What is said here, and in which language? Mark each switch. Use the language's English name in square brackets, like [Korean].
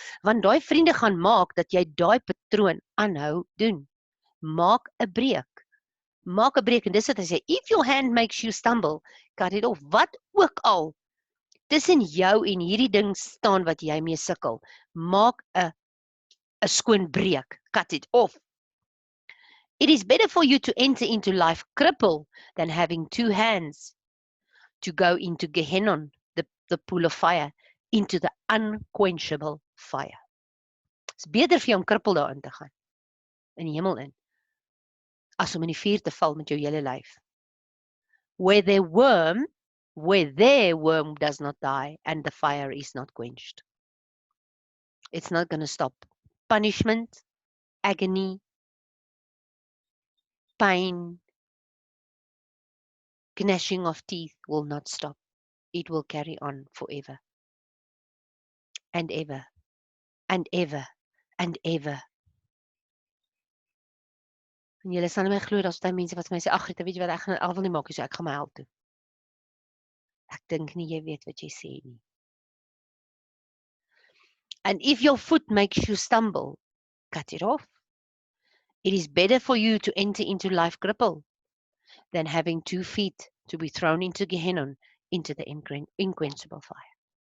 [Afrikaans] Want daai vriende gaan maak dat jy daai patroon aanhou doen. Maak 'n breek. Maak 'n breek, en dis wat hy sê, [English] if your hand makes you stumble, cut it off. [Afrikaans] Wat ook al tussen jou en hierdie ding staan wat jy mee sukkel, maak 'n 'n skoon breek. [English] Cut it off. It is better for you to enter into life crippled than having 2 hands to go into Gehenna, the pool of fire, into the unquenchable fire. [Afrikaans] It's beter vir jou om krippel daarin te gaan, in die hemel in, as om in die vuur te val met jou hele lyf. [English] Where their worm does not die and the fire is not quenched. It's not going to stop. Punishment, agony, pain, gnashing of teeth will not stop. It will carry on forever. And ever. And ever. And ever. [Afrikaans] En julle sal nie my glo, daar's baie mense wat vir my sê, ag Rita, weet jy wat, ek gaan al wil nie maak nie, so ek gaan my hel toe. Ek dink nie jy weet wat jy sê nie. [English] And if your foot makes you stumble, cut it off. It is better for you to enter into life crippled than having 2 feet to be thrown into Gehenna, into the unquenchable fire.